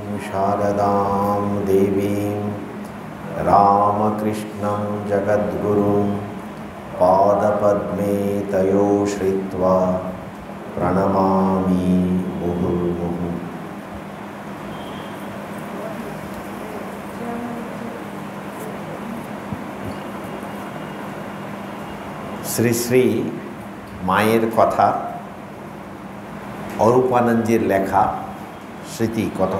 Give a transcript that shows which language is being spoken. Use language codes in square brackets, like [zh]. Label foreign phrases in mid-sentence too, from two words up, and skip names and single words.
[sa] शारदां देवीं रामकृष्णं जगद्गुरुं पादपद्मे तयो श्रित्वा प्रणमामि मुहुर्मुहुः। [bn] শ্রী শ্রী মায়ের কথা অরূপানন্দজির লেখা স্মৃতি কথা।